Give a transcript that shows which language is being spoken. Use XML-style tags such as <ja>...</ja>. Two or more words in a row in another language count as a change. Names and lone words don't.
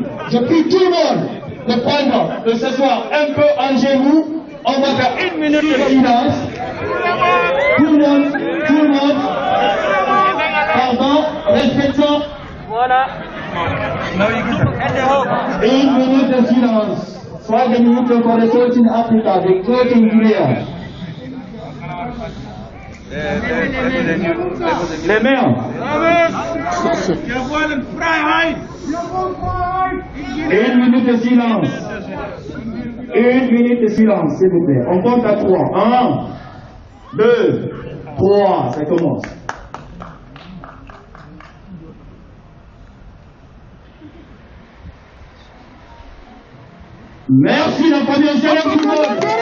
<fr>Je prie tout le monde de prendre, de s'asseoir un peu en genoux. On va faire 1 minute de silence. Tout le monde. Pardon, respectons. Voilà. 1 minute de silence.</fr> <de>2 Minuten vor der Tod in Afrika, der Tod in Guinea.</de> <fr>Les mains.</fr> <de>Wir wollen Freiheit.</de> <fr>1 minute de silence. 1 minute de silence, s'il vous plaît. On compte à 3. 1, 2, 3. Ça commence. Merci la famille au Seigneur tout le monde.</fr>